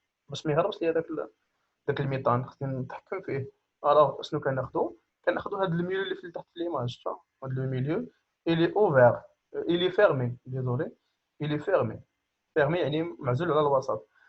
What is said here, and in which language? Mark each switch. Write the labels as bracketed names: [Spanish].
[Arabic] باش ما يهربش ليا داك الميثان خصني نتحكم فيه. الوغ شنو كناخدو هاد الميليو اللي في تحت في ليماج. شفا هاد لو ميليو [French] il est ouvert, il est fermé, désolé, il est fermé. [Arabic] fermé يعني معزول على الوسط.